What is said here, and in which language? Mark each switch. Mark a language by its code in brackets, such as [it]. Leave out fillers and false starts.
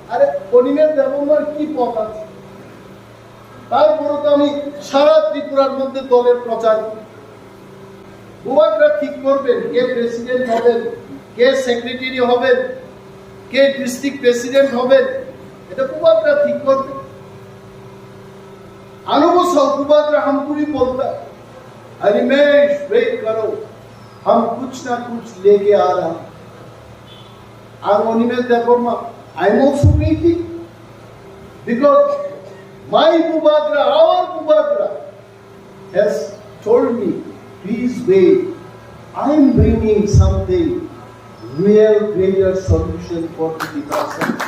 [bn] আরে অনিমেষ দেববর্মার কি পদ আছে? তারপরে তো আমি সারা ত্রিপুরার মধ্যে দলের প্রচার। বুবাকরা ঠিক করবেন কে প্রেসিডেন্ট হবেন, কে সেক্রেটারি হবেন, কে ডিস্ট্রিক্ট প্রেসিডেন্ট হবেন, এটা কুবাকরা ঠিক করবে। [hi] अनुसार कुबाकरा हमको भी बोलता है, अनिमेश वेट करो, हम कुछ ना कुछ लेके आ रहा हैं। [en] Animesh therefore I am also waiting because my Kubakra, our Kubakra has told me, please wait, I am bringing something real greater solution for the disaster.